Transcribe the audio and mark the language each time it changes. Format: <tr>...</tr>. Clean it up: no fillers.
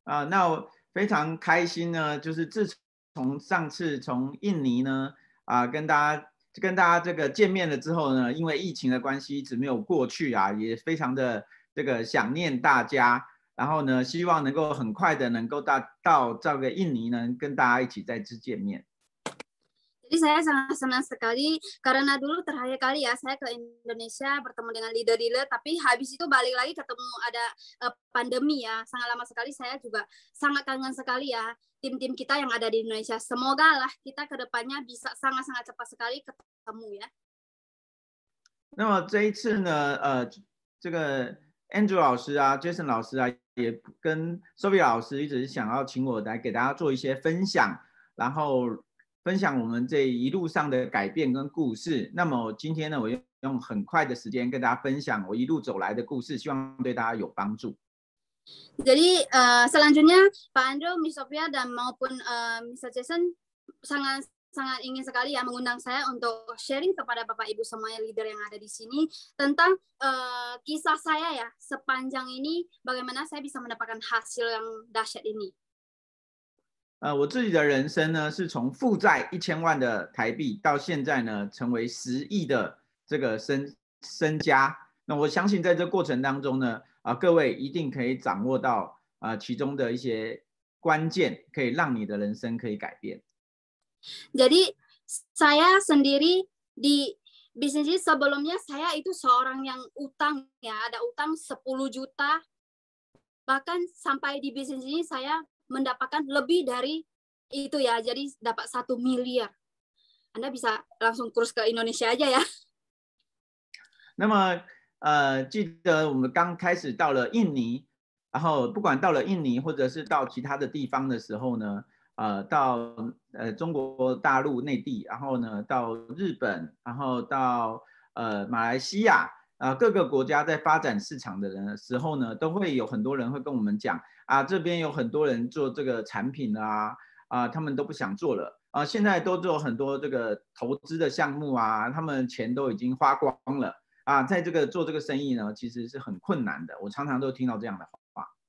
<zh>那我非常开心呢，就是自从上次从印尼呢。跟大家这个见面了之后呢，因为疫情的关系一直没有过去啊，也非常的这个想念大家。然后呢，希望能够很快的能够到这个印尼呢，跟大家一起再次见面。</zh> <id>Jadi saya sangat senang sekali karena dulu terakhir kali ya saya ke Indonesia bertemu dengan leader-leader, tapi habis itu balik lagi ketemu ada pandemi ya, sangat lama sekali. Saya juga sangat kangen sekali ya tim-tim kita yang ada di Indonesia. Semoga lah kita ke depannya bisa sangat-sangat cepat sekali ketemu ya.</id> <zh>那么这一次呢，这个 Andrew 老师啊 ，Jason 老师啊，也跟 Sophia 老师一直想要请我来给大家做一些分享，然后。分享我们这一路上的改变跟故事。那么今天呢，我用很快的时间跟大家分享我一路走来的故事，希望对大家有帮助。</zh> <id>Jadi selanjutnya Pak Andrew, Miss Sophia dan maupun Mr. Jason sangat sangat ingin sekali ya mengundang saya untuk sharing kepada Bapak Ibu semuanya leader yang ada di sini tentang kisah saya ya sepanjang ini bagaimana saya bisa mendapatkan hasil yang dahsyat ini.</id> <zh>我自己的人生呢，是从负债1000万的台币到现在呢，成为10亿的这个身家。那我相信在这过程当中呢，各位一定可以掌握到其中的一些关键，可以让你的人生可以改变。</zh> <id>Jadi saya sendiri di bisnis ini sebelumnya saya itu seorang yang utang ya, ada utang 10 juta. Bahkan sampai di bisnis ini saya mendapatkan lebih dari itu ya, jadi dapat 1 miliar. Anda bisa langsung kurs ke Indonesia aja ya.</id> <zh>那么记得我们刚开始到了印尼，然后不管到了印尼或者是到其他的地方的时候呢，到中国大陆内地，然后呢到日本，然后到马来西亚，各个国家在发展市场的人的时候呢，都会有很多人会跟我们讲这边有很多人做这个产品他们都不想做了现在都做很多这个投资的项目他们钱都已经花光了在这个做这个生意呢，其实是很困难的。我常常都听到这样的话。</zh>